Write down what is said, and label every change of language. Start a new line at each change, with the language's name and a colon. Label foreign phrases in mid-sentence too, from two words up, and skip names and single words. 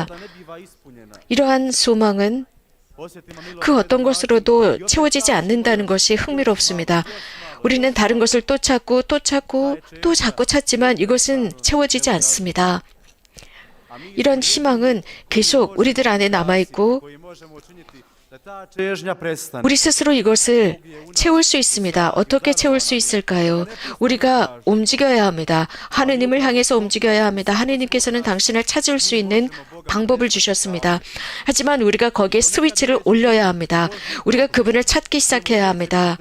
Korean: 이러한 소망은 그 어떤 것으로도 채워지지 않는다는 것이 흥미롭습니다. 우리는 다른 것을 또 찾고 또 자꾸 찾지만 이것은 채워지지 않습니다. 이런 희망은 계속 우리들 안에 남아있고
Croatian: ta čežnja prestane.
Korean: 우리 스스로 이것을 채울 수 있습니다. 어떻게 채울 수 있을까요? 우리가 움직여야 합니다. 하느님을 향해서 움직여야 합니다. 하느님께서는 당신을 찾을 수 있는 방법을 주셨습니다. 하지만 우리가 거기에 스위치를 올려야 합니다. 우리가 그분을 찾기 시작해야 합니다.